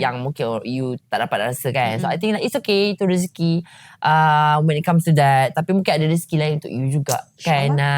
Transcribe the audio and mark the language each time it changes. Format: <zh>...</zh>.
<ms>Yang mungkin you tak dapat rasa kan.</ms> <en>So I think like it's okay,</en> <ms>itu rezeki</ms> <en>when it comes to that.</en> <ms>Tapi mungkin ada rezeki lain untuk you juga kan.</ms>